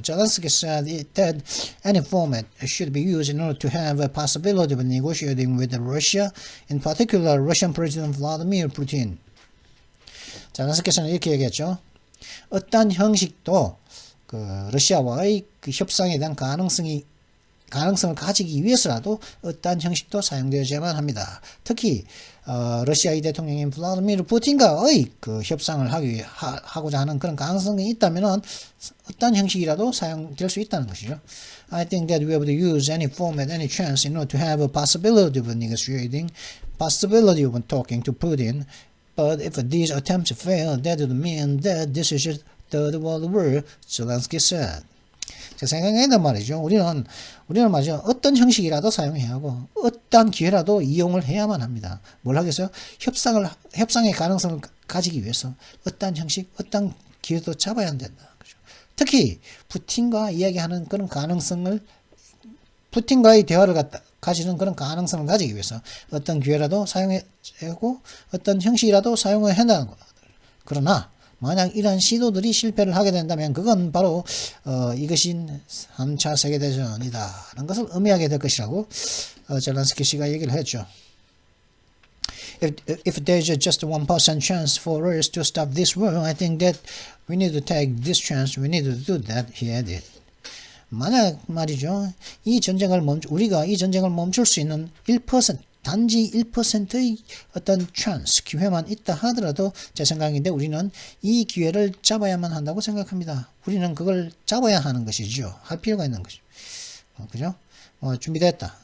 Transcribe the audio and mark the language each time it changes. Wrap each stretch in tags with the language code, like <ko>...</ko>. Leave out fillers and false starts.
<en>젤렌스키 said that any format should be used in order to have a possibility of negotiating with Russia, in particular Russian President Vladimir Putin.</en> <ko>젤렌스키는 이렇게 얘기했죠. 어떤 형식도 그 러시아와의 그 협상에 대한 가능성을 가지기 위해서라도 어떤 형식도 사용되어야만 합니다. 특히 러시아의 대통령인 블라디미르 푸틴과의 그 협상을 하고자 하는 그런 가능성이 있다면은 어떤 형식이라도 사용될 수 있다는 것이죠.</ko> <en>I think that we have to use any format, any chance in order to have a possibility of negotiating, possibility of talking to Putin. But if these attempts fail, that would mean that this is a third world war, Zelensky said.</en> <ko>제 생각에는 말이죠. 우리는 말이죠. 어떤 형식이라도 사용해야 하고, 어떤 기회라도 이용을 해야만 합니다. 뭘 하겠어요? 협상의 가능성을 가지기 위해서 어떤 형식, 어떤 기회도 잡아야 한다. 특히, 푸틴과 이야기하는 그런 가능성을, 푸틴과의 대화를 가지는 그런 가능성을 가지기 위해서 어떤 기회라도 사용하고 어떤 형식이라도 사용을 한다는 것. 그러나 만약 이러한 시도들이 실패를 하게 된다면 그건 바로 이것이 3차 세계대전이다 라는 것을 의미하게 될 것이라고 젤렌스키 씨가 얘기를 했죠.</ko> <en>If there's just 1% chance for us to stop this war, I think that we need to take this chance, we need to do that, he added.</en> <ko>만약 말이죠. 우리가 이 전쟁을 멈출 수 있는 1%, 단지 1%의 어떤 chance, 기회만 있다 하더라도 제 생각인데 우리는 이 기회를 잡아야만 한다고 생각합니다. 우리는 그걸 잡아야 하는 것이죠. 할 필요가 있는 것이죠. 그죠? 준비됐다.</ko>